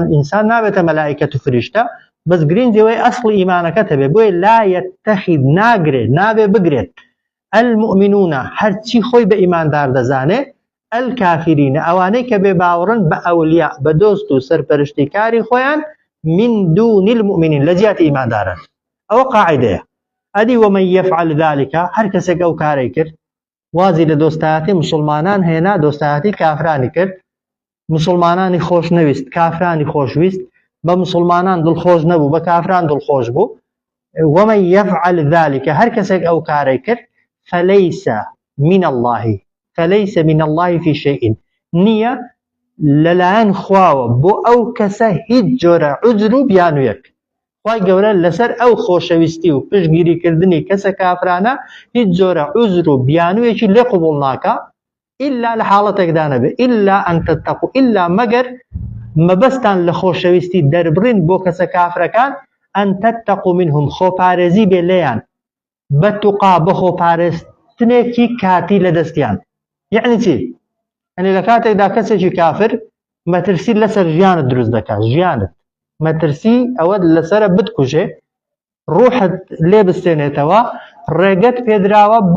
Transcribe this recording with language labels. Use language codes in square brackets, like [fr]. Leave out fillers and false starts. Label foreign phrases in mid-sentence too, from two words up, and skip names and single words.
[ckb] ئینسان نابێتە مەلائیکەت و فریشتە بەس گرنگەوەی ئەسڵی ئیمانەکەت هەبێ بۆیە [ar] لا يتخذ [ckb] ناگرێت نابێ بگرێت المؤمنون هەرچی خۆی بە ئیماندار دەزانێ الكافرین ئەوانەی کە بێ باوەڕن بە ئەولیا بە دۆست و سەرپەرشتیکاری خۆیان من [ar] دون المؤمنین [ckb] لە جیاتی ئیماندارن ئەوە قاعیدەیە ئەدی [ar] ومن يفعل ذلك [ckb] هەر کەسێک ئەو کارەی کرد وازی لە دۆستایەتی مسلمانان هێنا دۆستایەتی کافرانی کرد مسلمانانی خۆشنەویست کافرانی خۆشویست بە مسلمانان دڵخۆش نەبوو بە کافران دڵخۆش بوو [ar] ومن يفعل ذلك [ckb] هەر کەسێک ئەو کارەی کرد [ar] فليس من الله في شيء [ckb] نییە لەلایەن خواوە بۆ ئەو کەسە هیچ جۆرە عوزر و بیانویەک خوای گەورە لەسەر ئەو خۆشەویستی و پشتگیریکردنی کەسە کافرانە هیچ جۆرە عوزر و بیانویەکی لێ قبوڵ ناکە إلا لە حاڵەتێکدا نەبێ [ar] إلا أن تتقوا [ckb] إلا مەگەر مەبەستان لە خۆشەویستی دەربڕین بۆ کەسە کافرەکان [ar] أن تتقوا منهم [ckb] خۆپارێزی بێ لێیان بەتوقا بە خۆپارێزتنێکی کاتی لە دەستیان یعنی چی؟ یعنی لە کاتێکدا کەسێکی کافر مەترسی لەسەر ژیانت دروست دەکات ژیانت مەترسی ئەوە لەسەرە بتکوژێ ڕوحت لێ بستێنێتەوە ڕێگەت پێدراوە بۆ